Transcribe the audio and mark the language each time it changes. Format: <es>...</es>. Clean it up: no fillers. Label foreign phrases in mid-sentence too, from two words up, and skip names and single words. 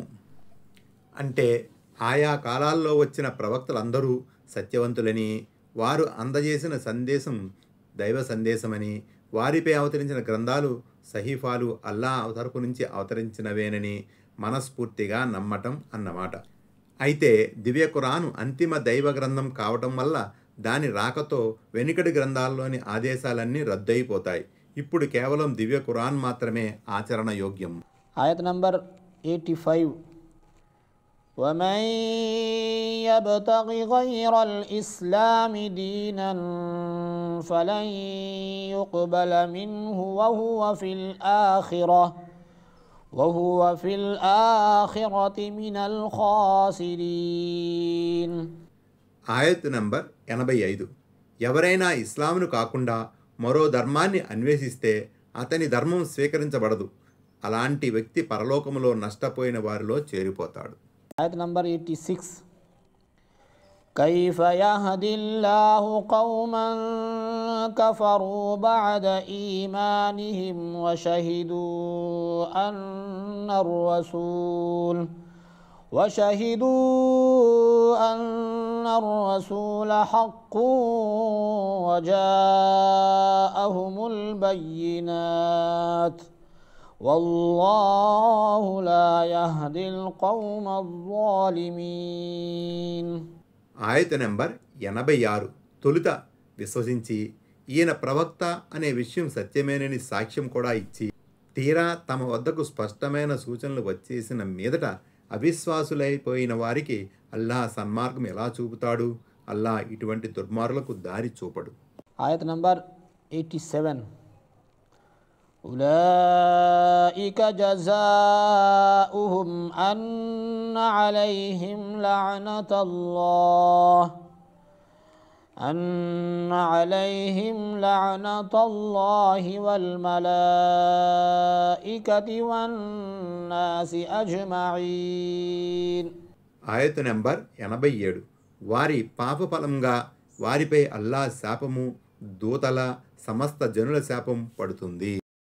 <te>అంటే ఆయా కాలాల్లో వచ్చిన ప్రవక్తలందరూ సత్యవంతులని, వారు అందజేసిన సందేశం దైవ సందేశమని, వారిపై అవతరించిన గ్రంథాలు, సహీఫాలు అల్లా తరపు నుంచి అవతరించినవేనని మనస్ఫూర్తిగా నమ్మటం అన్నమాట. అయితే దివ్య ఖురాను అంతిమ దైవ గ్రంథం కావటం వల్ల దాని రాకతో వెనుకటి గ్రంథాల్లోని ఆదేశాలన్నీ రద్దయిపోతాయి. ఇప్పుడు కేవలం దివ్య ఖురాన్ మాత్రమే ఆచరణ యోగ్యం. ఆయత్ నంబర్ 85.</te> <ar>ومن يبتغ غير الإسلام دينا فلن يقبل منه وهو في الآخرة من الخاسرين.</ar> <te>ఆయత్ నంబర్ 85. ఎవరైనా ఇస్లామును కాకుండా మరో ధర్మాన్ని అన్వేషిస్తే అతని ధర్మం స్వీకరించబడదు. అలాంటి వ్యక్తి పరలోకములో నష్టపోయిన వారిలో చేరిపోతాడు. ఆయత్ నంబర్ 86.</te> <ar>كيف يهدي الله قوما كفروا بعد إيمانهم وشهدوا أن الرسول حق وجاءهم البينات والله لا يهدي القوم الظالمين.</ar> <te>ఆయత నెంబర్ 86. తొలుత విశ్వసించి ఈయన ప్రవక్త అనే విషయం సత్యమేనని సాక్ష్యం కూడా ఇచ్చి తీరా తమ వద్దకు స్పష్టమైన సూచనలు వచ్చేసిన మీదట అవిశ్వాసులైపోయిన వారికి అల్లాహ్ సన్మార్గం ఎలా చూపుతాడు? అల్లాహ్ ఇటువంటి దుర్మార్గులకు దారి చూపడు. ఆయత్ నంబర్ 87.</te> <ar>أولئك جزاؤهم أن عليهم لعنة الله والملائكة والناس أجمعين.</ar> <te>ఆయత్ నెంబర్ 87. వారి పాపఫలంగా వారిపై అల్లాహ్ శాపము, దూతల సమస్త జనుల శాపం పడుతుంది.</te>